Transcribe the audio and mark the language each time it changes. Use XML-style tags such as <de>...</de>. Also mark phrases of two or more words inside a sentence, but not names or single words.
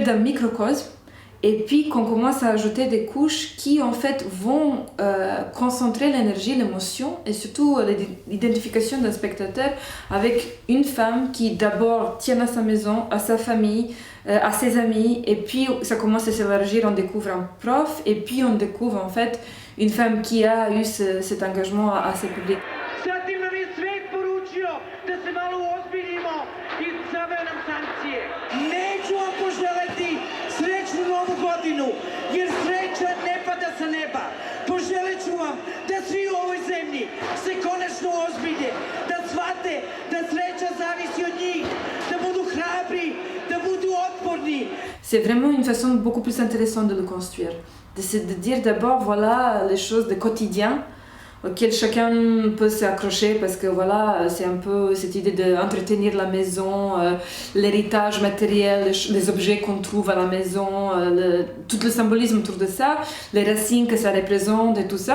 <fr>d'un microcosme et puis qu'on commence à ajouter des couches qui, en fait, vont concentrer l'énergie, l'émotion et surtout l'identification d'un spectateur avec une femme qui, d'abord, tient à sa maison, à sa famille, à ses amis et puis ça commence à s'élargir, on découvre un prof et puis on découvre, en fait, une femme qui a eu cet engagement à ses publics.</fr> <sr>Da se malo uozbiljimo i zaveo nam sankcije. Neću vam poželeti srećnu novu godinu, jer sreća ne pada sa neba. Poželit ću vam da svi u ovoj zemlji se konačno ozbilje, da shvate da sreća zavisi od njih, da budu hrabri, da budu otporni.</sr> <fr>C'est vraiment une façon beaucoup plus intéressante de le construire. De dire d'abord, voilà, les choses du quotidien, auquel chacun peut s'accrocher parce que voilà, c'est un peu cette idée d'entretenir la maison, l'héritage matériel, les objets qu'on trouve à la maison, tout le symbolisme autour de ça, les racines que ça représente et tout ça.</fr>